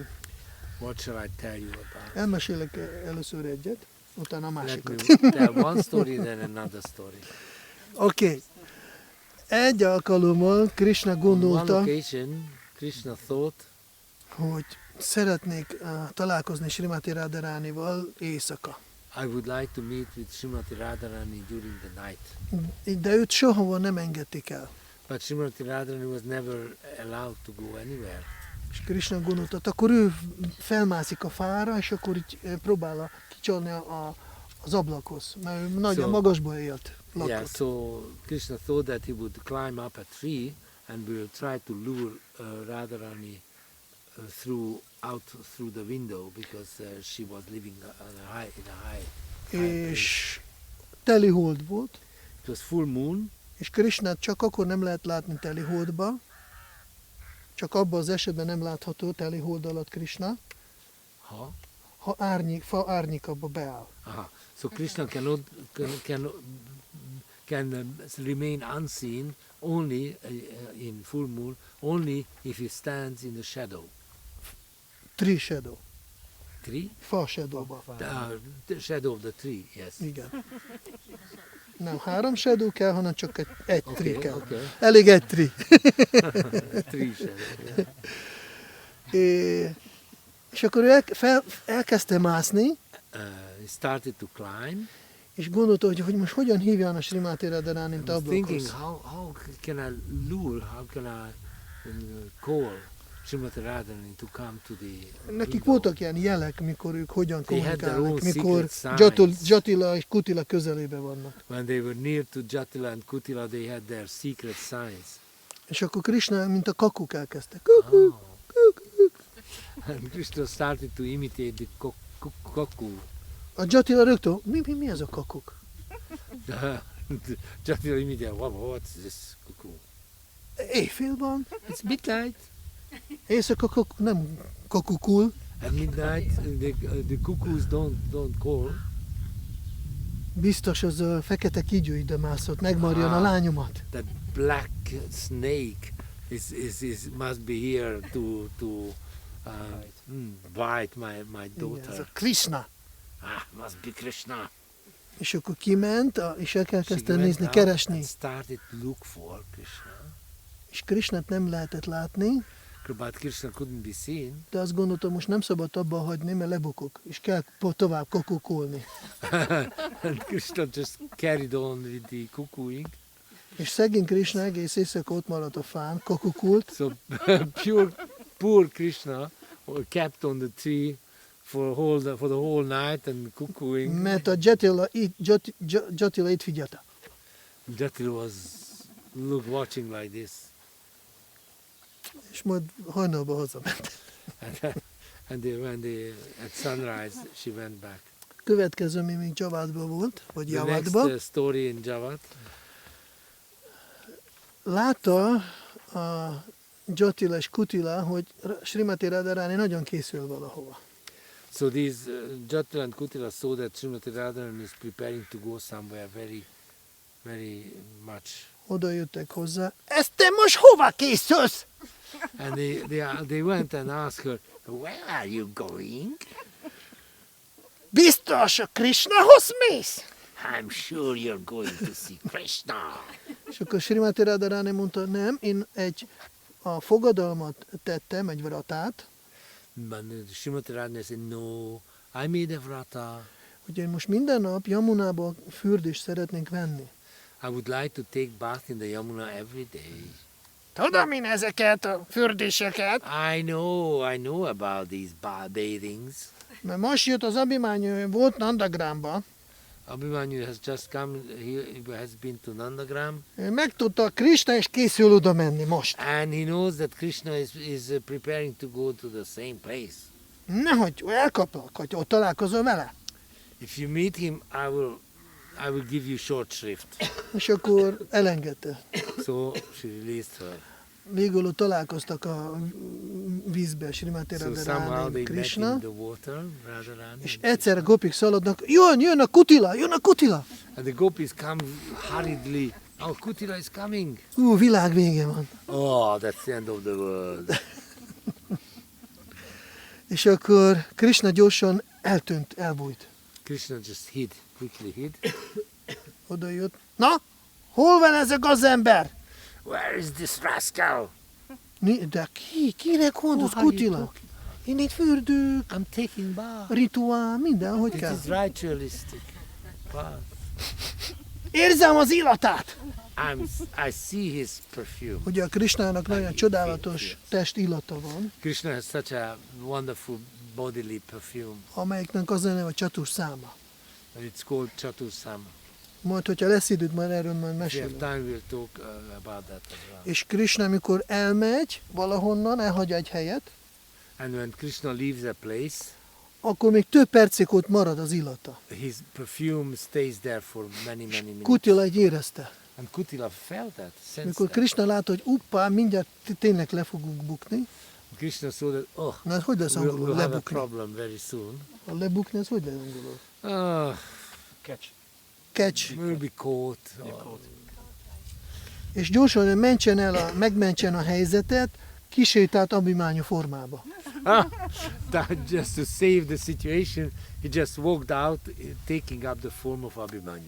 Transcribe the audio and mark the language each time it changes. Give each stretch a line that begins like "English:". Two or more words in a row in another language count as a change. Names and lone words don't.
English: What shall I tell you about?
Hungarian: Elmesélek először egyet, utána a
English: Let
Hungarian: másikat.
English: me tell one story, then another story.
Hungarian: Oké. Egy alkalommal Krishna
English: On one
Hungarian: gondolta,
English: occasion, Krishna thought,
Hungarian: hogy szeretnék találkozni Srimati Radharanival éjszaka.
English: I would like to meet with Srimati Radharani during the night.
Hungarian: De őt sohova nem engedték el.
English: But Srimati Radharani was never allowed to go anywhere.
Hungarian: És Krishna gondolta, akkor ő felmászik a fára, és akkor így próbál kicsalni az ablakhoz, mert ő nagyon
English: So-
Hungarian: magasba élt, lakott.
English: Yeah, so Krishna thought that he would climb up a tree and will try to lure Radharani out through the window because she was living in a high place.
Hungarian: És teli hold volt,
English: It was full moon,
Hungarian: és Krishnát csak akkor nem lehet látni teli holdba, csak abban az esetben nem látható teli hold alatt Krishna, ha? ha fa árnyékabba beáll.
English: So Krishna can remain unseen only in full moon, only if he stands in the shadow. Tree shadow. Tree?
Hungarian: Fa shadowba.
English: The shadow of the tree, yes.
Hungarian: Igen. Nem 3 shadow kell, hanem csak egy tree kell.
English: Okay.
Hungarian: Elég egy tree.
English: Tree shadow, yeah.
Hungarian: És akkor ő elkezdte mászni,
English: He started to climb.
Hungarian: és gondolta, hogy most hogyan hívja a Srimati Radharánit
English: I was thinking,
Hungarian: ablakhoz.
English: how can I lure, how can I call Srimati Radharani to come to the
Hungarian: Nekik
English: window?
Hungarian: voltak ilyen jelek, mikor ők hogyan
English: They had their
Hungarian: kommunikálnak,
English: own
Hungarian: mikor
English: secret signs.
Hungarian: Jatila és Kutila közelébe vannak.
English: When they were near to Jatila and Kutila, they had their secret signs.
Hungarian: És akkor Krishna, mint a kakuk elkezdte. Kukuk,
English: Oh. kukuk. And Krishna started to imitate the cuckoo.
Hungarian: A Jatila rögtön, mi ez a kakuk?
English: Jatila immediately, what's this cuckoo?
Hungarian: Éjfél van,
English: It's midnight.
Hungarian: éjszaka nem kakukul.
English: At midnight, the cuckoos don't call.
Hungarian: Biztos az a fekete kígyó ide mászott, megmarjon a lányomat.
English: That black snake must be here to bite my
Hungarian: Igen, ez
English: daughter.
Hungarian: a Krishna.
English: Must be Krishna.
Hungarian: És akkor kiment, és
English: She
Hungarian: elkezdte
English: went
Hungarian: nézni,
English: out
Hungarian: keresni.
English: and started to look for Krishna.
Hungarian: És Krishnát nem lehetett látni,
English: But Krishna couldn't be seen.
Hungarian: de azt gondoltam, most nem szabad abba hagyni, mert lebukok, és kell tovább kakukolni.
English: And Krishna just carried on with the cuckooing.
Hungarian: És szegény Krishna egész éjszaka ott maradt a fán, kakukult,
English: So poor Krishna kept on the tree for the whole night and cuckooing.
Hungarian: mert a Jatila itt figyelte.
English: Jatila was watching like this.
Hungarian: És majd hajnalban hazament.
English: And at sunrise she went back.
Hungarian: Következő még Javadban volt, vagy
English: The next
Hungarian: Javadban.
English: story in Javad.
Hungarian: Látta a Jatila és Kutila, hogy Srimati Radharani nagyon készül valahova.
English: So these Jatila and Kutila saw that Srimati Radharani is preparing to go somewhere very, very much.
Hungarian: Oda jöttek hozzá. Ezt te most hova készülsz?
English: And they went and asked her, "Where are you going?"
Hungarian: Biztos a Krishnahoz mész?
English: I'm sure you're going to see Krishna.
Hungarian: És akkor Srimati Radharani mondta, nem, én a fogadalmat tettem, egy vratát,
English: But Srimati Radharani said, "No, I made a vrata.
Hungarian: hogy én most minden nap Yamunába fürdést szeretnénk venni.
English: I would like to take bath in the Yamuna every day."
Hungarian: Tudom én ezeket a fürdéseket,
English: I know about these bathings.
Hungarian: mert most jött az Abhimanyu, volt Nandagramba,
English: Abhimanyu has just come, he has been to Nandagram,
Hungarian: ő megtudta a Krishna, és készül oda menni most.
English: and he knows that Krishna is preparing to go to the same place.
Hungarian: Nehogy elkaplak, hogy ott találkozol vele.
English: If you meet him, I will give you short shrift.
Hungarian: És akkor elengedte.
English: So she released her.
Hungarian: Végül ott találkoztak a vízbe, Srimati
English: So somehow
Hungarian: Radharani,
English: they met
Hungarian: Krishna,
English: in the water,
Hungarian: Radharani. és egyszerre gopik szaladnak, jön a Kutila, jön a Kutila!
English: And the gopis come hurriedly. Oh, Kutila is coming.
Hungarian: Világ vége van.
English: Oh, that's the end of the world.
Hungarian: És akkor Krishna gyorsan eltűnt, elbújt.
English: Krishna just quickly hid.
Hungarian: Oda jött. Na, hol van ez a gazember?
English: Where is this rascal?
Hungarian: De kinek mondasz, Kutila? Én itt fürdők,
English: I'm taking bath.
Hungarian: rituál, minden, hogy
English: It
Hungarian: kell.
English: is ritualistic bath.
Hungarian: Érzem az illatát!
English: I see his perfume.
Hungarian: Ugye a Krishnának nagyon csodálatos test illata van,
English: Krishna has such a wonderful bodily perfume.
Hungarian: amelyiknek az a neve a Csatus száma.
English: And it's called Chatursama.
Hungarian: Majd, hogyha lesz időd, majd erről majd
English: If we have
Hungarian: mesélünk.
English: time, we'll talk about that as well.
Hungarian: És Krishna, amikor elmegy valahonnan, elhagy egy helyet,
English: And when Krishna leaves a place,
Hungarian: akkor még több percig ott marad az illata.
English: his perfume stays there for many minutes.
Hungarian: Kutila így érezte.
English: And Kutila felt that, sensed
Hungarian: Mikor
English: that.
Hungarian: Krishna látta, hogy uppá, mindjárt tényleg le fogunk bukni.
English: Krishna saw that,
Hungarian: Na, ez hogy lesz angolul?
English: we'll have a
Hungarian: Lebukni.
English: problem very soon.
Hungarian: A lebukni, ez hogy lesz angolul?
English: Catch. Catch. We'll be caught. Yeah, caught.
Hungarian: és gyorsan megmentsen a helyzetet, kisétált Abhimanyu formába.
English: Just to save the situation, he just walked out, taking up the form of Abhimanyu.